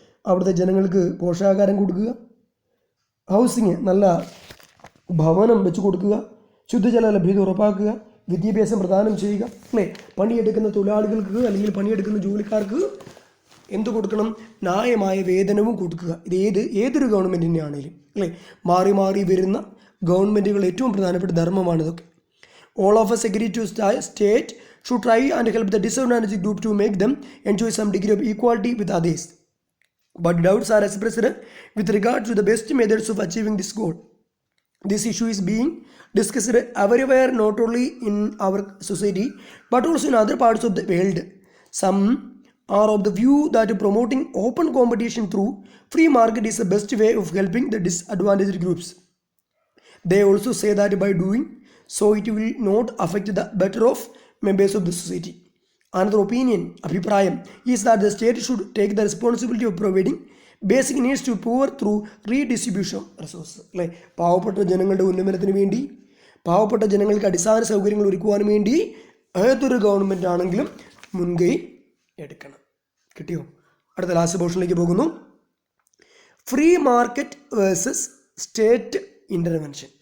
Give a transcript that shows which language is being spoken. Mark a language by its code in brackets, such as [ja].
[ml] അവിടുത്തെ ജനങ്ങൾക്ക് പോഷകാഹാരം കൊടുക്കുക, ഹൗസിങ്, നല്ല ഭവനം വെച്ച് കൊടുക്കുക, ശുദ്ധജല ലഭ്യത ഉറപ്പാക്കുക, വിദ്യാഭ്യാസം പ്രദാനം ചെയ്യുക, അല്ലേ? പണിയെടുക്കുന്ന തൊഴിലാളികൾക്ക് അല്ലെങ്കിൽ പണിയെടുക്കുന്ന ജോലിക്കാർക്ക് എന്ത് കൊടുക്കണം? ന്യായമായ വേതനവും കൊടുക്കുക. ഇത് ഏതൊരു ഗവൺമെൻറ്റിനെ ആണെങ്കിലും, അല്ലേ? മാറി മാറി വരുന്ന ഗവൺമെൻറ്റുകൾ ഏറ്റവും പ്രധാനപ്പെട്ട ധർമ്മമാണ് ഇതൊക്കെ. [en] All of us agree to state should try and help the disadvantaged group to make them enjoy some degree of equality with others. But doubts are expressed with regard to the best methods of achieving this goal. This issue is being discussed everywhere, not only in our society but also in other parts of the world. Some are of the view that promoting open competition through free market is the best way of helping the disadvantaged groups. They also say that by doing so it will not affect the better off members of the society. Another opinion, അഭിപ്രായം, is that the state should take the responsibility of providing basic needs to poor through redistribution of resources. [ml] അല്ലേ? പാവപ്പെട്ട ജനങ്ങളുടെ ഉന്നമനത്തിന് വേണ്ടി, പാവപ്പെട്ട ജനങ്ങൾക്ക് അടിസ്ഥാന സൗകര്യങ്ങൾ ഒരുക്കുവാൻ വേണ്ടി ഏതൊരു ഗവൺമെൻറ് ആണെങ്കിലും മുൻകൈ എടുക്കണം. കിട്ടിയോ? അടുത്ത ലാസ്റ്റ് പോർഷനിലേക്ക് പോകുന്നു. [en] Free market versus state intervention.